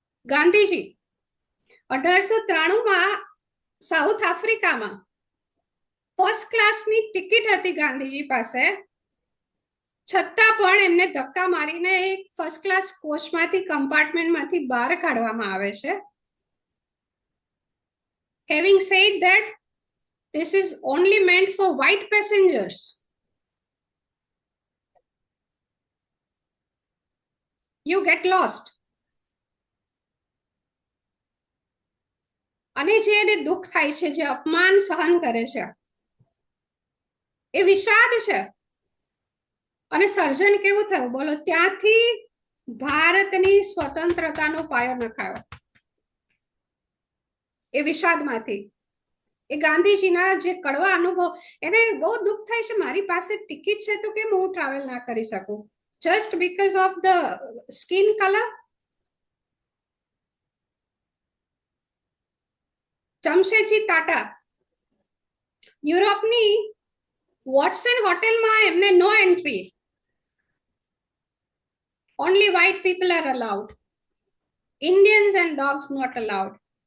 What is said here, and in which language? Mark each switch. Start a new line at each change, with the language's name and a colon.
Gujarati: Gandhiji 1893 south આફ્રિકામાં first ક્લાસની ticket હતી ગાંધીજી પાસે, છતાં પણ એમને ધક્કા મારીને એક ફર્સ્ટ ક્લાસ કોચમાંથી, કમ્પાર્ટમેન્ટમાંથી બહાર કાઢવામાં આવે છે.
English: Having said that, this is only meant for white passengers. You get lost.
Gujarati: અને જે એને દુઃખ થાય છે, જે અપમાન સહન કરે છે, એ વિષાદ છે. અને સર્જન કેવું થયું બોલો? ત્યાંથી ભારતની સ્વતંત્રતાનો પાયો નખાયો એ વિષાદમાંથી. એ ગાંધીજીના જે કડવા અનુભવ, એને બહુ દુઃખ થાય છે, મારી પાસે ટિકિટ છે તો કેમ હું ટ્રાવેલ ના કરી શકું,
English: Just because of the skin colour.
Gujarati: Jamshedji Tata યુરોપની Watson હોટેલમાં એમને no entry,
English: only white people are allowed, Indians and dogs not allowed.